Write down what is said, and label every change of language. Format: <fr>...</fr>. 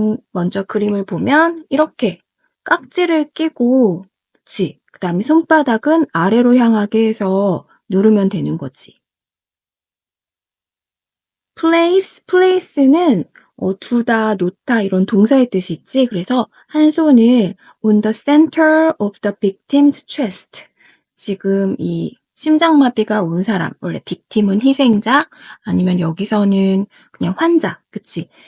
<ko>먼저 그림을 보면 이렇게 깍지를 끼고, 그치? 그 다음에 손바닥은 아래로 향하게 해서 누르면 되는 거지. place는 두다, 놓다 이런 동사의 뜻이 있지. 그래서 한 손을</ko> <en>on the center of the victim's chest.</en> <ko>지금 이 심장마비가 온 사람, 원래 victim은 희생자, 아니면 여기서는 그냥 환자, 그치?</ko>